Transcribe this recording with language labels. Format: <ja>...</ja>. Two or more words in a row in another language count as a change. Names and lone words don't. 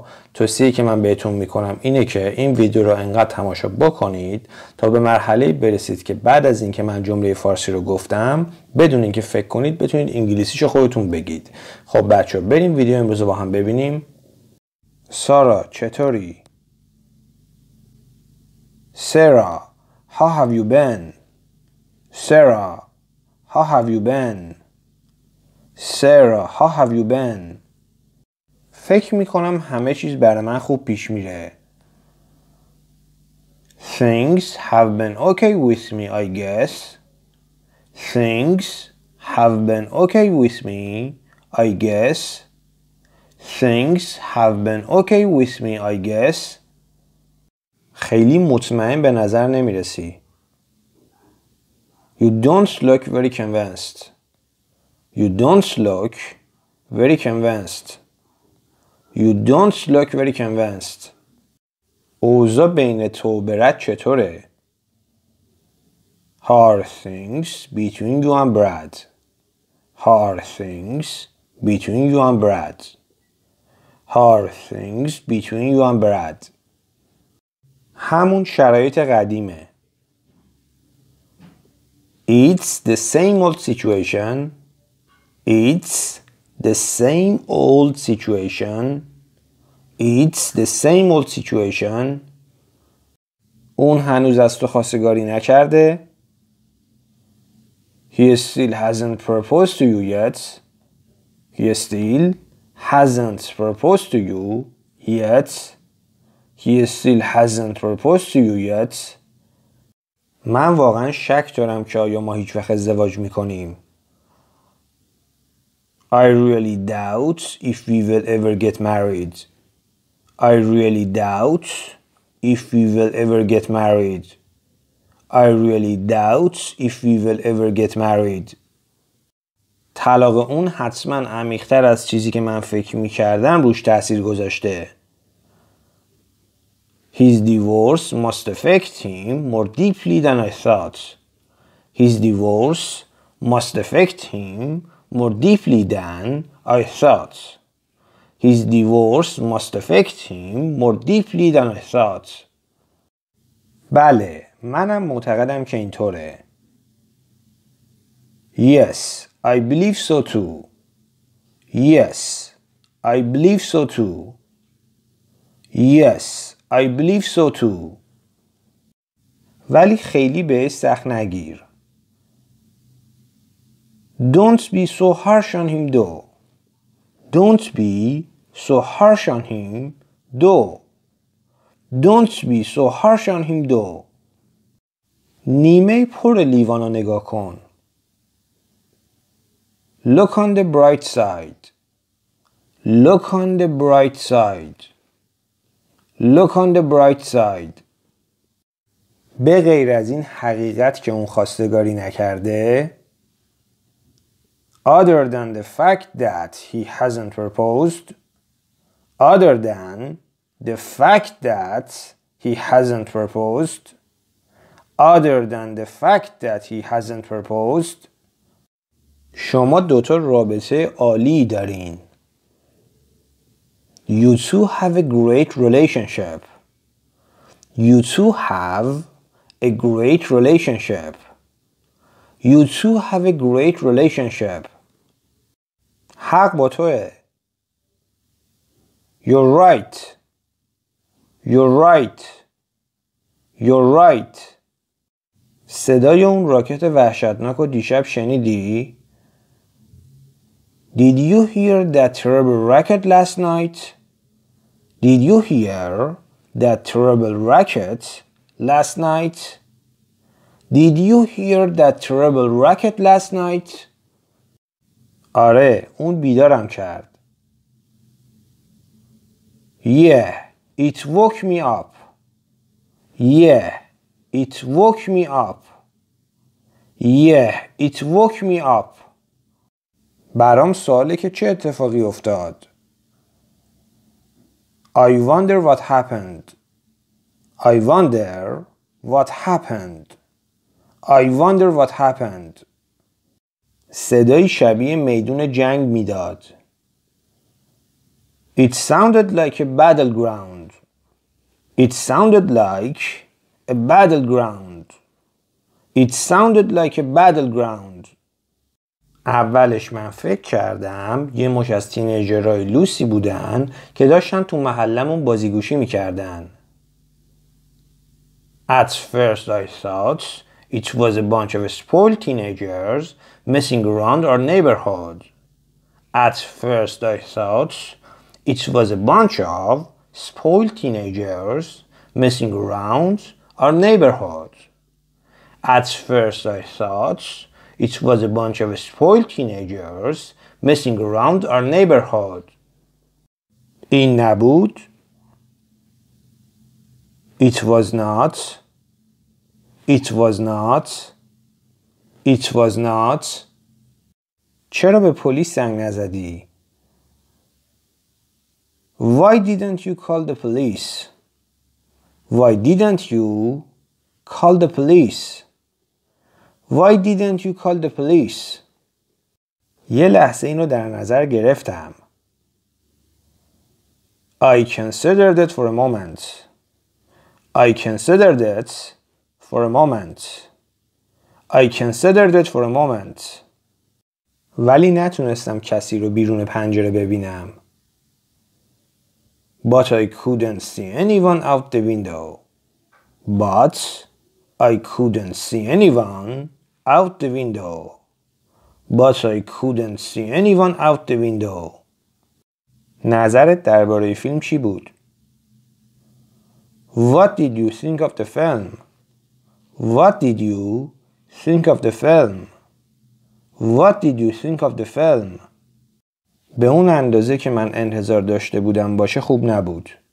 <fa>توصیه‌ای که من بهتون میکنم اینه که این ویدیو رو انقدر تماشا بکنید تا به مرحله برسید که بعد از اینکه من جمله فارسی رو گفتم بدون اینکه فکر کنید بتونید انگلیسیشو خودتون بگید. خب بچه‌ها بریم ویدیو امروز رو با هم ببینیم. سارا چطوری؟</fa> <en>Sarah, how have you been? Sarah, how have you been? Sarah, how have you been?</en> <fa>فکر میکنم همه چیز برای من خوب پیش میره.</fa> <en>Things have been okay with me, I guess. Things have been okay with me, I guess. Things have been okay with me, I guess.</en> <fa>خیلی مطمئن به نظر نمیرسی.</fa> <en>You don't look very convinced. You don't look very convinced. You don't look very convinced.</en> <fa>اوضاع بین تو و برد چطوره؟</fa> <en>How are things between you and Brad? How are things between you and Brad? How are things between you and Brad?</en> <fa>همون شرایط قدیمه.</fa> <en>It's the same old situation. It's the same old situation. It's the same old situation.</en> <fa>اون هنوز از تو خواستگاری نکرده.</fa> <en>He still hasn't proposed to you yet. He still hasn't proposed to you yet. He still hasn't proposed to you yet.</en> <fa>من واقعا شک دارم که آیا ما هیچ وقت ازدواج میکنیم.</fa> <en>I really doubt if we will ever get married. I really doubt if we will ever get married. I really doubt if we will ever get married.</en> <fa>طلاق اون حتما عمیق‌تر از چیزی که من فکر میکردم روش تأثیر گذاشته.</fa> <en>His divorce must affect him more deeply than I thought. His divorce must affect him more deeply than I thought. His divorce must affect him more deeply than I thought.</en> <fa>بله، منم معتقدم که اینطوره.</fa> <en>Yes, I believe so too. Yes, I believe so too. Yes, I believe so too.</en> <fa>ولی خیلی بهش سخت نگیر.</fa> <en>Don't be so harsh on him though. Don't be so harsh on him though. Don't be so harsh on him though.</en> <fa>نیمه پر لیوان رو نگاه کن.</fa> <en>Look on the bright side. Look on the bright side. Look on the bright side.</en> <fa>به غیر از این حقیقت که اون خواستگاری نکرده،</fa> <en>other than the fact that he hasn't proposed, other than the fact that he hasn't proposed, other than the fact that he hasn't proposed,</en> <fa>شما دوتا رابطه عالی دارین.</fa> <en>You two have a great relationship. You two have a great relationship. You two have a great relationship.</en> <fa>حق با توه.</fa> <en>You're right. You're right. You're right.</en> <fa>صدای اون راکت وحشتناک رو دیشب شنیدی؟</fa> <en>Did you hear that terrible racket last night? Did you hear that terrible racket last night? Did you hear that terrible racket last night?</en> <fa>آره، اون بیدارم کرد.</fa> <en>Yeah, it woke me up. Yeah, it woke me up. Yeah, it woke me up.</en> <fa>برام سواله که چه اتفاقی افتاد.</fa> <en>I wonder what happened. I wonder what happened. I wonder what happened.</en> <fa>صدای شبیه میدون جنگ میداد.</fa> <en>It sounded like a battleground. It sounded like a battleground. It sounded like a battleground.</en> <fa>اولش من فکر کردم یه مش از تینیجرهای لوسی بودن که داشتن تو محلمون بازیگوشی میکردن.</fa> <en>At first I thought it was a bunch of spoiled teenagers messing around our neighborhood. At first I thought it was a bunch of spoiled teenagers messing around our neighborhood. At first I thought it was a bunch of spoiled teenagers messing around our neighborhood.</en> <fa>این نبود.</fa> <en>It was not. It was not. It was not.</en> <fa>چرا به پلیس زنگ نزدی؟</fa> <en>Why didn't you call the police? Why didn't you call the police? Why didn't you call the police?</en> <fa>یه لحظه اینو در نظر گرفتم.</fa> <en>I considered it for a moment. I considered it for a moment. I considered it for a moment.</en> <fa>ولی نتونستم کسی رو بیرون پنجره ببینم.</fa> <en>But I couldn't see anyone out the window. But I couldn't see anyone out the window. But I couldn't see anyone out the window.</en> <fa>نظرت درباره فیلم چی بود؟</fa> <en>What did you think of the film? What did you think of the film? What did you think of the film?</en> <fa>به اون اندازه که من انتظار داشته بودم باشه خوب نبود.</fa>